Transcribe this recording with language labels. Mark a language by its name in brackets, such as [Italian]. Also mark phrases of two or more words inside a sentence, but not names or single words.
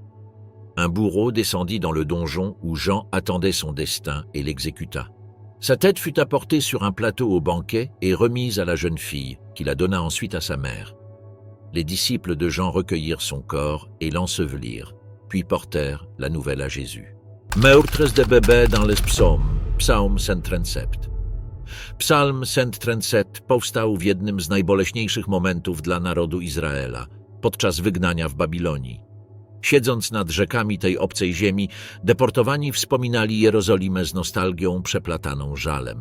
[French] Un bourreau descendit dans le donjon où Jean attendait son destin et l'exécuta. Sa tête fut apportée sur un plateau au banquet et remise à la jeune fille, qui la donna ensuite à sa mère. Les disciples de Jean recueillirent son corps et l'ensevelirent, puis portèrent la nouvelle à Jésus. Meurtres de bébé dans les psaumes, [Polish] Psalm 137. Psalm 137 powstał w jednym z najboleśniejszych momentów dla narodu Izraela, podczas wygnania w Babilonii. Siedząc nad rzekami tej obcej ziemi, deportowani wspominali Jerozolimę z nostalgią przeplataną żalem.